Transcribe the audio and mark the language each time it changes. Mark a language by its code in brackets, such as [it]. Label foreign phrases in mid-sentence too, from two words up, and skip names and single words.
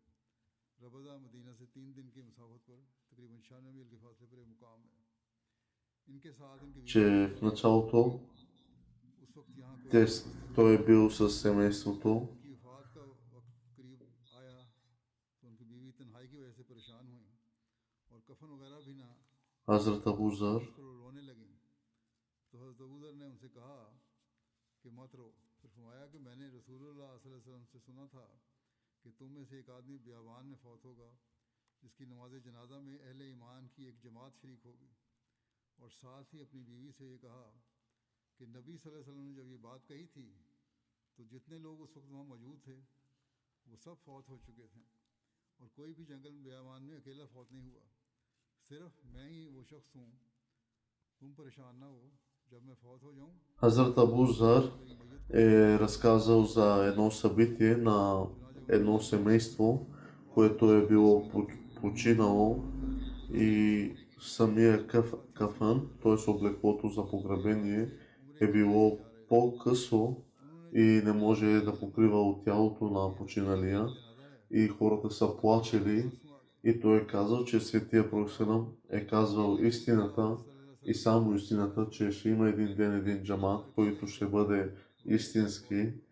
[ur] ربذہ مدینہ سے 3 دن کی مسافت پر تقریباً 96 میل کے فاصلے پر ایک مقام ہے. ان کے ساتھ ان کی [bg] че в началото [ur] اس وقت یہاں کوئی [bg] той е бил с семейството. [ur] ان کی وفات کا وقت قریب آیا تو ان کی بیوی تنہائی کی وجہ سے پریشان ہوئی اور کفن وغیرہ بھی نہ [bg] Хазрат Абу Зар [ur] تو رونے لگی. تو حضرت ابو ذر نے ان سے کہا کہ مت رو. پھر فرمایا کہ میں نے رسول اللہ [ar] صلی اللہ علیہ وسلم [ur] سے سنا تھا کہ تم میں سے ایک آدمی بیابان میں فوت ہوگا جس کی نماز جنازہ میں اہل ایمان کی ایک جماعت شریک ہوگی. اور ساتھ ہی اپنی بیوی سے یہ کہا کہ نبی [ar] صلی اللہ علیہ وسلم [ur] نے جب یہ بات کہی تھی تو جتنے لوگ اس وقت وہاں موجود تھے وہ سب فوت ہو چکے تھے اور کوئی بھی جنگل میں بیابان میں اکیلا فوت نہیں ہوا. صرف میں ہی وہ شخص ہوں، تم پریشان نہ ہو، جب میں فوت ہو جاؤں [bg] Хазрат Абу Зар е разказал за едно събитие на едно семейство, което е било починало и самия кафан, т.е. облеклото за погребение, е било по-късо и не може да покрива от тялото на починалия и хората са плачели и той е казал, че светия пророк е казвал истината и само истината, че ще има един ден един джамат, който ще бъде истински